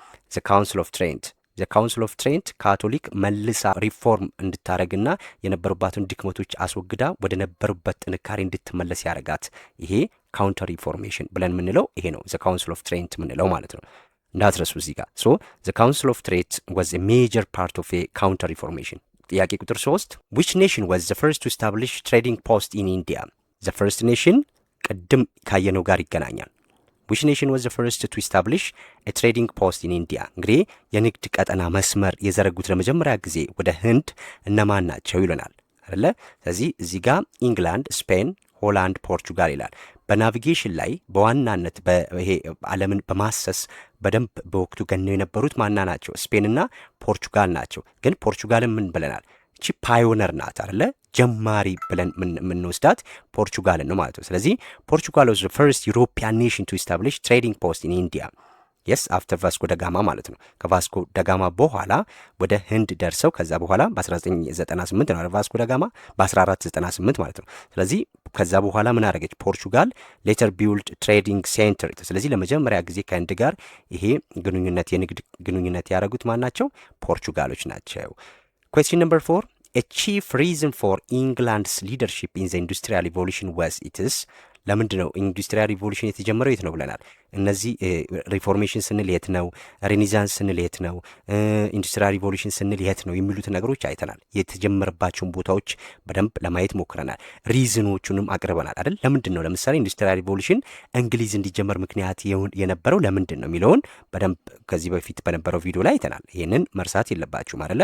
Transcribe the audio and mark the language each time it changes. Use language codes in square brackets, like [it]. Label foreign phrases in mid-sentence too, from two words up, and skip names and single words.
[en] ዘ ካውንስል ኦፍ ትሬንት። ዘ ካውንስል ኦፍ ትሬንት [am] ካቶሊክ መልሳ ሪፎርም እንድታረግና የነበሩባትን ድክመቶች አስወግዳ ወደ ነበሩበት ጥንካሬ እንድትመለስ ያረጋት ይሄ [en] counter reformation [am] ብለን የምንለው ይሄ ነው። [en] ዘ ካውንስል ኦፍ ትሬንት [am] የምንለው ማለት ነው። እንዳትረሱ እዚህ ጋር። [en] So the Council of Trent was a major part of a counter reformation። [am] ጥያቄ ቁጥር 3 [en] which nation was the first to establish trading post in India? the first nation [am] ቅድም ካየነው ጋር ይገናኛል። [en] which nation was the first to establish a trading post in India? [am] እንግዲህ የንግድ ቀጠና መስመር የዘረጉት ለመጀመሪያ ጊዜ ወደ ህንድ እነማን ናቸው ይለናል አይደለ? ስለዚህ እዚህ ጋር ኢንግላንድ፣ ስፔን፣ ሆላንድ፣ ፖርቹጋል ይላል። በናቪጌሽን ላይ በዋናነት ይሄ ዓለምን በማሰስ በደንብ በወቅቱ ገነው የነበሩት ማና ናቸው? ስፔንና ፖርቹጋል ናቸው። ግን ፖርቹጋልን ምን ብለናል? እቺ ፓዮነር ናት አይደለ? ጀማሪ ብለን የምንወስዳት ፖርቹጋልን ነው ማለት ነው። ስለዚህ ፖርቹጋል [en] was the first European nation to establish trading post in India. yes after [am] ቫስኮ ደጋማ ማለት ነው። ከቫስኮ ደጋማ በኋላ ወደ ህንድ ደርሰው ከዛ በኋላ በ1998 ነው ቫስኮ ደጋማ በ1498 ማለት ነው። ስለዚህ ከዛ በኋላ ምን አደረገች ፖርቹጋል? [en] later build trading center። [am] ስለዚህ ለመጀመሪያ ጊዜ ከህንድ ጋር ይሄ ግንኙነት የንግድ ግንኙነት ያደረጉት ማን ናቸው? ፖርቹጋሎች ናቸው። [en] question number 4 a chief reason for England's leadership in the industrial revolution was its [am] ለምንድን ነው ኢንዱስትሪያል ሪቮሉሽን የተጀመረው? የት ነው ብለናል። እነዚህ ሪፎርሜሽን ስንል የት ነው፣ ሬኔሳንስ ስንል የት ነው፣ [en] industrial revolution [am] ስንል የት ነው የሚሉት ነገሮች አይተናል። የተጀመረባቸውን ቦታዎች በደንብ ለማየት ሞክረናል። ሪዝኖቹንም አቅርበናል አይደል? ለምንድን ነው ለምሳሌ [en] industrial revolution [am] እንግሊዝ እንዲጀመር ምክንያት የነበረው ለምንድን ነው የሚለውን በደንብ ከዚህ በፊት በነበረው ቪዲዮ ላይ አይተናል። ይህንን መርሳት የለባችሁም አይደለ?